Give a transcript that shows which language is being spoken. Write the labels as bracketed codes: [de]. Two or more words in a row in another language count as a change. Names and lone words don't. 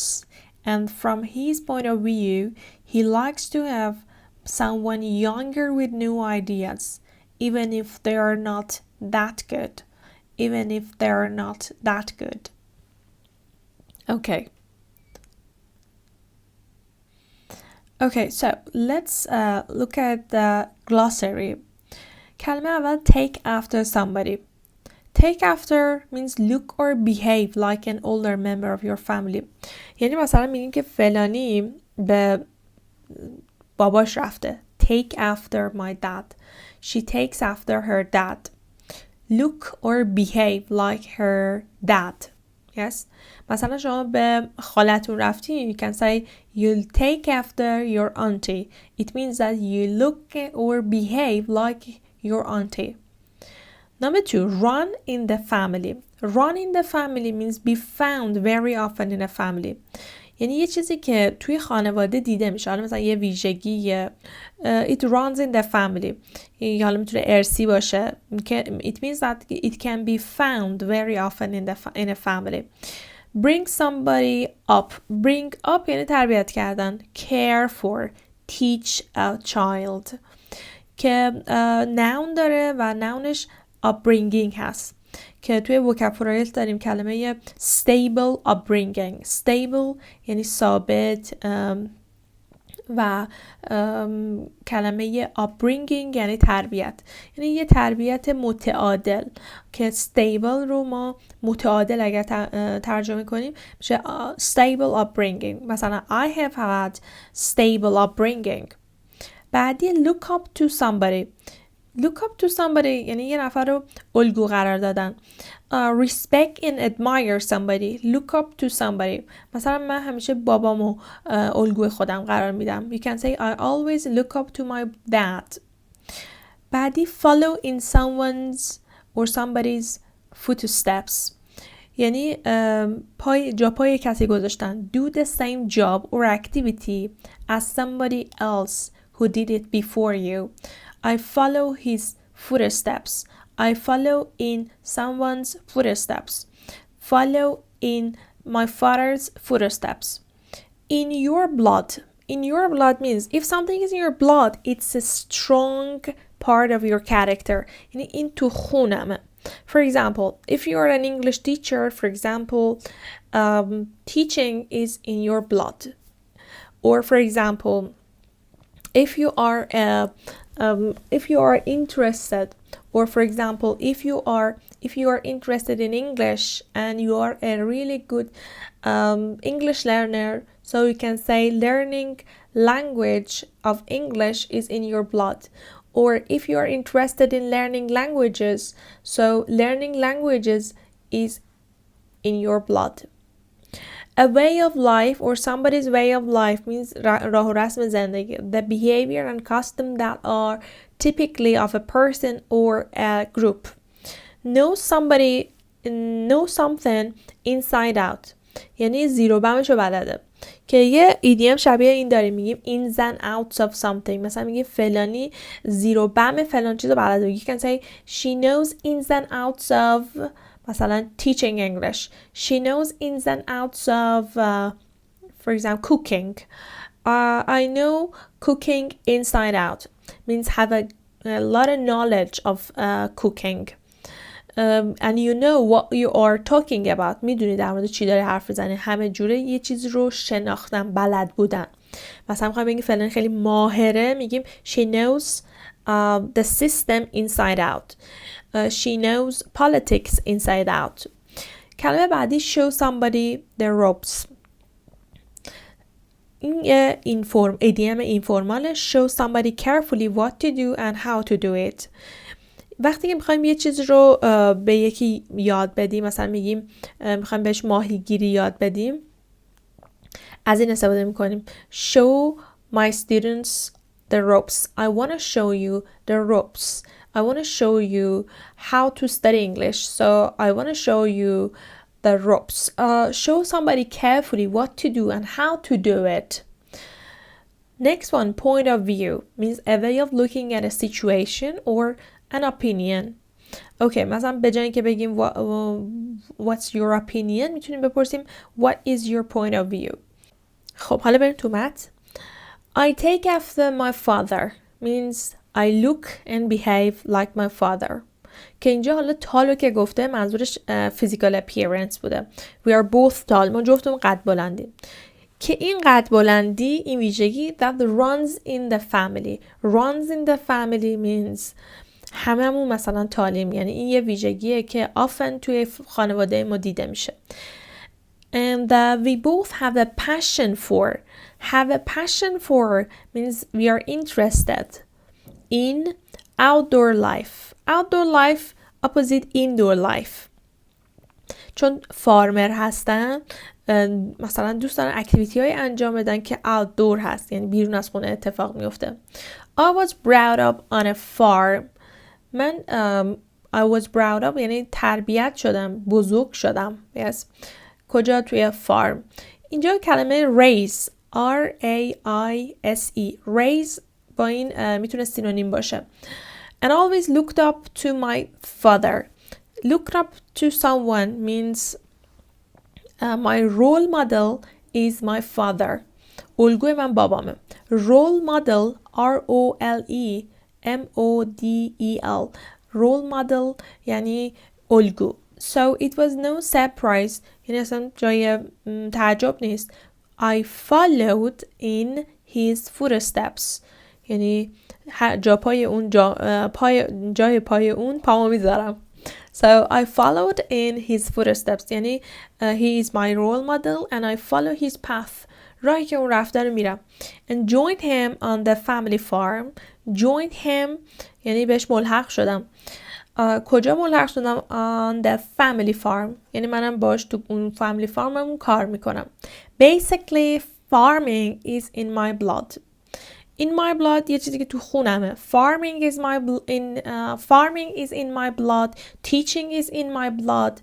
[en] And from his point of view, he likes to have someone younger with new ideas, even if they are not that good. Even if they are not that good. Okay, so let's look at the glossary. [fa] کلمه اول [en] take after somebody. Take after means look or behave like an older member of your family. [fa] یعنی مثلا میگیم که فلانی به باباش رفته. [en] Take after my dad. She takes after her dad. Look or behave like her dad. Yes. [fa] مثلا شما به خالتون رفتین. [en] You can say you'll take after your auntie. It means that you look or behave like your auntie. Number 2, run in the family. Run in the family means be found very often in a family. [fa] یعنی یه چیزی که توی خانواده دیده میشه. حالا مثلا یه ویژگی [en] it runs in the family. [fa] یا حالا میتونه ارثی باشه. [en] It means that it can be found very often in a family. Bring somebody up. Bring up [fa] یعنی تربیت کردن. [en] Care for. Teach a child. [fa] که noun داره و nounش upbringing هست. که توی vocabulary داریم کلمه [en] stable upbringing. [fa] Stable یعنی ثابت و کلمه upbringing یعنی تربیت. یعنی یه تربیت متعادل که stable رو ما متعادل اگر ترجمه کنیم میشه [en] stable upbringing. مثلا I have had stable upbringing. [fa] بعدی [en] look up to somebody. Look up to somebody [fa] یعنی یه نفر رو الگو قرار دادن. [en] Respect and admire somebody. Look up to somebody. [fa] مثلا من همیشه بابامو الگوی خودم قرار میدم. [en] You can say I always look up to my dad. بعدی follow in someone's or somebody's footsteps. [fa] یعنی جا پای کسی گذاشتن. [en] Do the same job or activity as somebody else who did it before you. I follow his footsteps. I follow in someone's footsteps. Follow in my father's footsteps. In your blood. In your blood means if something is in your blood, it's a strong part of your character. [fa] یعنی این تو خونمه. [en] For example, if you are an English teacher, for example, teaching is in your blood. Or for example, if you are interested, or for example, if you are interested in English and you are a really good English learner, so you can say learning language of English is in your blood. Or if you are interested in learning languages, so learning languages is in your blood. A way of life or somebody's way of life means [fa] راه و رسم زندگی. [en] The behavior and custom that are typically of a person or a group. Know something inside out. [fa] یعنی زیر و بمشو بلده. که یه ایدیم شبیه این داریم، میگیم [en] ins and outs of something. [fa] مثلا میگیم فلانی زیر و بم فلان چیزو بلده. [en] You can say she knows ins and outs of مثلا teaching English. She knows ins and outs of for example cooking. I know cooking inside out. Means have a lot of knowledge of cooking. And you know what you are talking about. [fa] میدونی در مورد چی داری حرف بزنی. همه جوره یه چیز رو شناختن، بلد بودن. مثلا میخوایم بگیم فلان خیلی ماهره، میگیم [en] she knows the system inside out. She knows politics inside out. [fa] کلمه بعدی [en] show somebody the ropes. [fa] این ایدیم اینفورمال [en] show somebody carefully what to do and how to do it. [fa] وقتی که میخوایم یه چیز رو به یکی یاد بدیم، مثلا میگیم میخوایم بهش ماهیگیری یاد بدیم، از این استفاده میکنیم [en] show my students the ropes. I want to show you the ropes. I want to show you how to study English. So I want to show you the ropes. Show somebody carefully what to do and how to do it. Next one, point of view, means a way of looking at a situation or an opinion. [fa] Okay, مثلا به جای اینکه بگیم [en] what's your opinion، [fa] میتونیم بپرسیم [en] what is your point of view. [fa] خب حالا بریم تو متن. [en] I take after my father means I look and behave like my father. [fa] که اینجا حالا تالو که گفته منظورش [en] physical appearance [fa] بوده. [en] We are both tall. [fa] ما جفتمون قد بلندیم. که این قد بلندی، این ویژگی [en] that runs in the family. Runs in the family means [fa] هممون مثلا تالیم. یعنی این یه ویژگیه که often توی خانواده ما دیده میشه. [en] And we both have a passion for. Have a passion for means we are interested in outdoor life. Outdoor life opposite indoor life. [fa] چون فارمر هستن، مثلا دوست دارن اکتیویتی های انجام بدن که outdoor هست، یعنی بیرون از خونه اتفاق میفته. [en] I was brought up on a farm. [fa] من [en] I was brought up [fa] یعنی تربیت شدم، بزرگ شدم. Yes. کجا؟ توی فارم. اینجا کلمه [en] raise R-A-I-S-E raise [fa] با این میتونه سینونیم باشه. [en] And always looked up to my father. Look up to someone means my role model is my father. [fa] الگوی من بابامه. [en] Role model R-O-L-E-M-O-D-E-L Role model [fa] یعنی الگو. [en] So it was no surprise. [fa] یعنی اصلا جای تعجب نیست. [en] I followed in his footsteps. [fa] یعنی جای پای اون پامو میذارم. [en] So I followed in his footsteps. یعنی he is my role model and I follow his path. [fa] راهی که اون رفته رو میرم. [en] And joined him on the family farm. Joined him [fa] یعنی بهش ملحق شدم. کجا ملحق شدم؟ [en] On the family farm. [fa] یعنی منم باش تو اون [en] family farm [fa] مون کار میکنم. [en] Basically farming is in my blood. In my blood [fa] یه چیزی که تو خونمه. [en] Farming is in my blood. Teaching is in my blood.